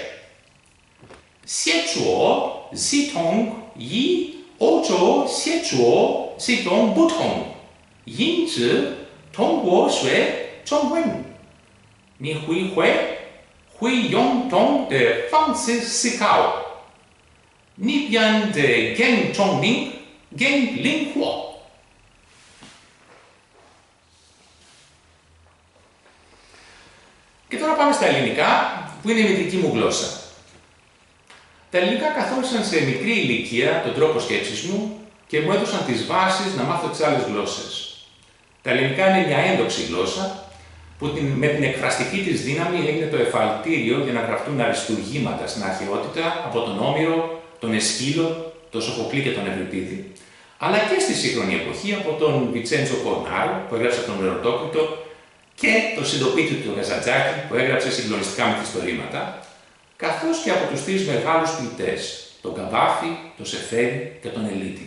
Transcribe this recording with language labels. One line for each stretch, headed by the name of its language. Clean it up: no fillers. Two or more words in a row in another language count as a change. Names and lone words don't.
Chinese: 写作系统与欧洲写作系统不同，因此通过学中文，你会用同的方式思考。你变得更聪明、更灵活。
Greek: Και τώρα πάμε στα ελληνικά, που είναι η μητρική μου γλώσσα. Τα ελληνικά καθόρισαν σε μικρή ηλικία τον τρόπο σκέψης μου και μου έδωσαν τις βάσεις να μάθω τις άλλες γλώσσες. Τα ελληνικά είναι μια ένδοξη γλώσσα που με την εκφραστική της δύναμη έγινε το εφαλτήριο για να γραφτούν αριστουργήματα στην αρχαιότητα από τον Όμηρο, τον Εσχύλο, τον Σοφοκλή και τον Ευρυπίδη, αλλά και στη σύγχρονη εποχή από τον Βιτσέντζο Κορνάρο που έγραψε τον Ερωτόκριτο και τον συντοπίτη του Καζαντζάκη που έγραψε συγκλονιστικά μυθιστορήματα, καθώς και από τους τρεις μεγάλους ποιητές, τον Καβάφη, τον Σεφέρη και τον Ελίτη.